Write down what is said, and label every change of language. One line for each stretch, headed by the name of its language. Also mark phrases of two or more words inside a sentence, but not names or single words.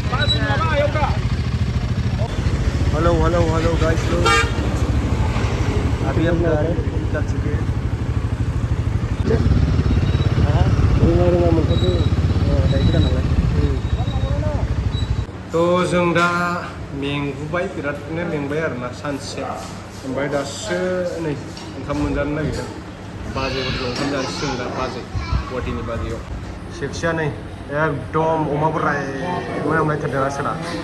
English: hello guys
Hindi: अभी हम जा रहे हैं निकल चुके हैं
Bodo: रोङा मोनखादों दायो गोदान नालाय थ' जों दा मेंबोबाय बिरादनो मेंबाय आरोना सानसे ओमफ्राय दासो नै ओंखाम मोनजानो नागिरदों बाजैफोरजों ओंखाम जानोसै जों दा बाजै गुवाहाटीनि बाजैयाव सेक्सिया नै एकदम अमा बोराय मोनामलायथारदों आसोला